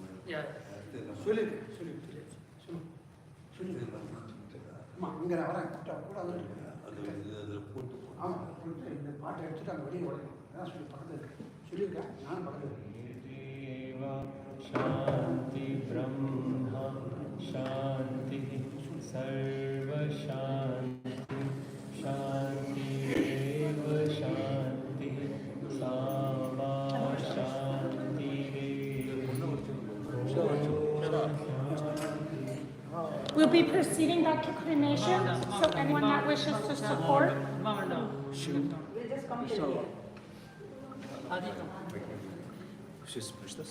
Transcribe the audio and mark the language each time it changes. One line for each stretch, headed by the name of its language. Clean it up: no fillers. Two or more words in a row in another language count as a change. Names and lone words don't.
English: Yeah.
Tamil: சொல்லிருக்கேன் அம்மா இங்கே நான் வரேன் கூட ஆமாம் இந்த பாட்டை எடுத்துட்டு அங்கே வெளியே உடையணும் அதான் சொல்லி பக்கத்தில் சொல்லியிருக்கேன் நானும் பக்கத்தில்
Sanskrit: शांति ब्रह्म शांति सर्व शांति शांति एव शांति सामा शांति
English: We'll be proceeding back to cremation, so anyone that wishes to support. We'll just come to you. She's push this.